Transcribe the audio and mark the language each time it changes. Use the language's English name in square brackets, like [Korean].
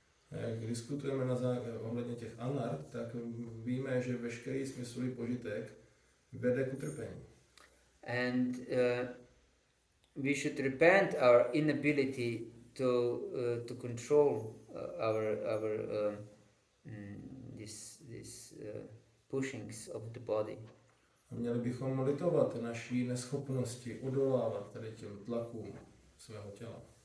[Czech] Jak diskutujeme ohledně těch anart, tak víme, že veškerý smyslový požitek vede k utrpení. [English] And we should repent our inability to control our this pushings of the body. [Czech] A měli bychom litovat naší neschopnosti odolávat tady těm tlakům svého těla.